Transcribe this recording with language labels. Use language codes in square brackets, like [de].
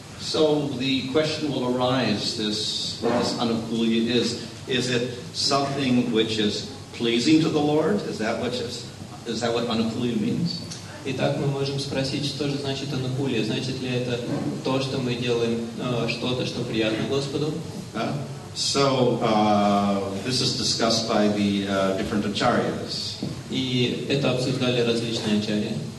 [en] So the question will arise: what this anukulya is it something which is pleasing to the Lord? Is that what anukulya means? [ru] Итак, мы можем спросить, что же значит анукулья? Значит ли это то, что мы делаем что-то, что приятно Господу? [en] So this is discussed by the different acharyas. [ru] И это обсуждали различные ачарьи.